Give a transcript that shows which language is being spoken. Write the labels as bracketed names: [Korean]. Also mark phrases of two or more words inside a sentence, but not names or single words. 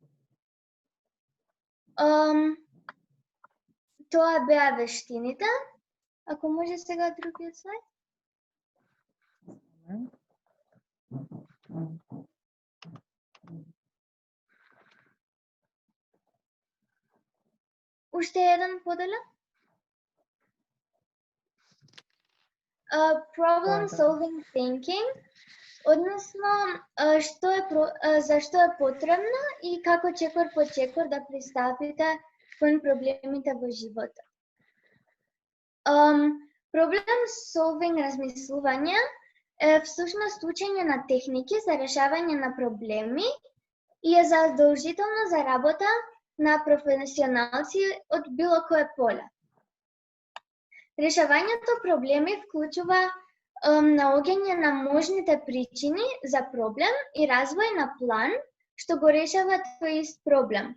[Macedonian] Тоа беа вештините. Ако може сега другиот слайд. Уште еден поделен. [English] Problem solving thinking, [Macedonian] односно зашто е потребно и како чекор по чекор да пристапите кон проблемите во животот. [English] Problem solving [Macedonian] размислување е всушност учење на техники за решавање на проблеми и е задолжително за работа на професионалци од било кое поле. Решавањето проблеми вклучува наоѓање на можните причини за проблем и развој на план што го решава тој ист проблем.